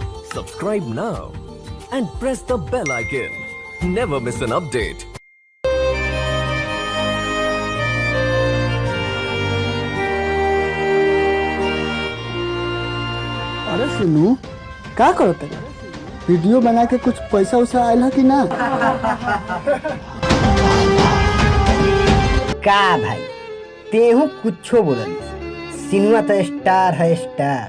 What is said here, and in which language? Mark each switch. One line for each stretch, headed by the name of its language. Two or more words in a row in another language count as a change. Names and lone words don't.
English: Subscribe now and press the bell icon. Never miss an update.
Bhojpuri: अरे सुनू का करते वीडियो बना के कुछ पैसा उसा आयल है कि ना? का भाई तेहू कुछो बोलल सिनेमा तो स्टार है स्टार।